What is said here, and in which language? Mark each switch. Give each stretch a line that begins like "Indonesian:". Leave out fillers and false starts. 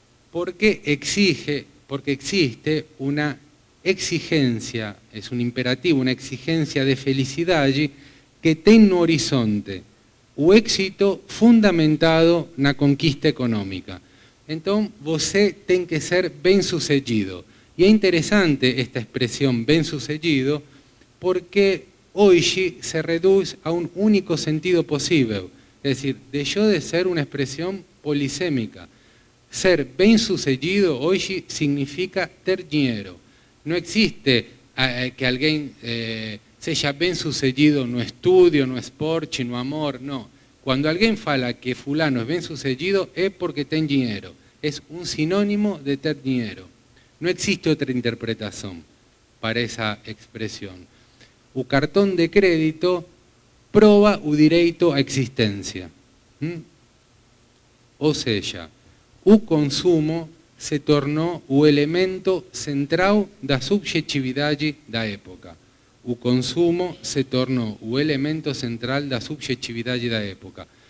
Spanish: Porque existe una exigencia, es un imperativo, una exigencia de
Portuguese: felicidade que tem no horizonte o éxito fundamentado na conquista econômica. Então, você tem que ser bem-sucedido. E é interessante esta expressão bem-sucedido porque hoje se reduz a
Spanish: un único sentido posible. Es Es decir, dejó de ser una expresión polisémica. Ser bem sucedido hoy significa ter dinero. No existe que alguien sea bem sucedido no estudio, no esporte, no amor, no. Cuando alguien fala que fulano es bem sucedido es porque tiene dinero. Es un sinónimo de ter dinero. No existe otra interpretación para esa expresión.
Portuguese: O cartón de crédito prova o direito à existência. Ou seja, o consumo se tornou o elemento central da subjetividade da época. O consumo se tornou o elemento central da subjetividade da época.